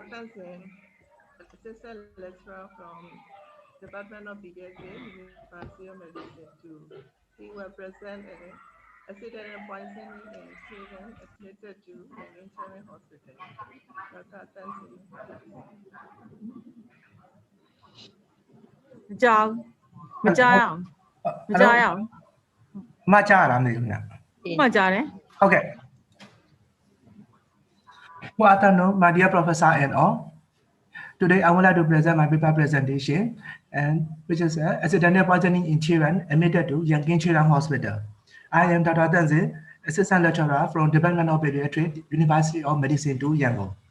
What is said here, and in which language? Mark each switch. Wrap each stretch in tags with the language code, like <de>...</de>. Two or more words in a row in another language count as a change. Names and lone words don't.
<en>Tansen, Assistant Lecturer from Department of Pediatrics, University of Medicine 2. he will present accidental poisoning in children admitted to Yangon Children's Hospital. Dr. Tansi.</en> <my>မကြောက်မကြောက်အောင်မကြောက်အောင် မကြားလားမသိဘူးခင်ဗျ မှတ်ကြတယ်</my> <en>ဟုတ်ကဲ့ Good afternoon, my dear professor and all. Today I would like to present my paper presentation, and which is accidental poisoning in children admitted to Yangon Children's Hospital. I am Dr. Tansi, assistant lecturer from Department of Paediatrics, University of Medicine to Yangon.</en>